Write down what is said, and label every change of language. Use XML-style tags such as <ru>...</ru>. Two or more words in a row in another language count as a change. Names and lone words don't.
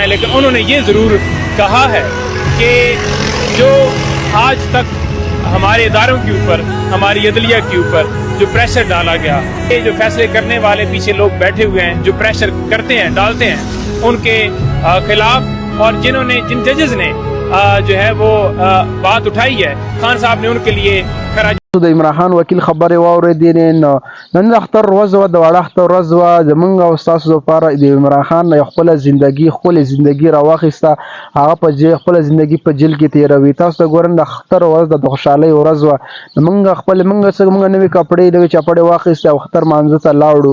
<ur>لیکن انہوں نے یہ ضرور کہا ہے کہ جو آج تک ہمارے اداروں کے اوپر، ہماری عدلیہ کے اوپر جو پریشر ڈالا گیا، یہ جو فیصلے کرنے والے پیچھے لوگ بیٹھے ہوئے ہیں جو پریشر کرتے ہیں، ڈالتے ہیں ان کے خلاف، اور جن ججز نے جو ہے وہ بات اٹھائی ہے، خان صاحب نے ان کے لیے خراج</ur> <ps>د عمران خان وکیل خبرې واورېدې. نن د اختر ورځ وه، د واړه اختر ورځ وه. زمونږ او ستاسو لپاره د عمران خان یو خپله ښکلې زندګي راواخیسته، هغه په خپله زندګي په جیل کې تېروي. تاسو ته ګورئ د اختر ورځ د خوشحالۍ ورځ وه. مونږ نوې کپړې نوې چپړې واخیستې او اختر مانځه ته لاړو.</ps>